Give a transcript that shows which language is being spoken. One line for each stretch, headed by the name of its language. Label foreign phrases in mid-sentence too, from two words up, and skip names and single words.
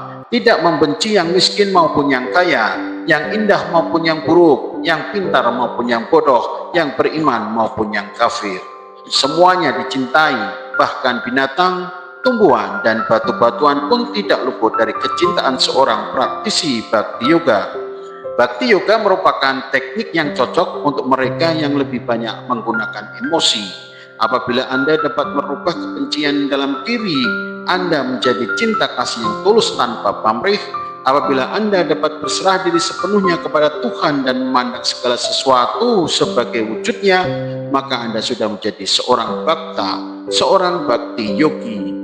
Indonesian: Tidak membenci yang miskin maupun yang kaya, yang indah maupun yang buruk, yang pintar maupun yang bodoh, yang beriman maupun yang kafir. Semuanya dicintai, bahkan binatang, tumbuhan, dan batu-batuan pun tidak luput dari kecintaan seorang praktisi bhakti yoga. Bhakti yoga merupakan teknik yang cocok untuk mereka yang lebih banyak menggunakan emosi. Apabila Anda dapat merubah kebencian dalam diri Anda menjadi cinta kasih yang tulus tanpa pamrih, apabila Anda dapat berserah diri sepenuhnya kepada Tuhan dan memandang segala sesuatu sebagai wujudnya, maka Anda sudah menjadi seorang bhakta, seorang bhakti yogi.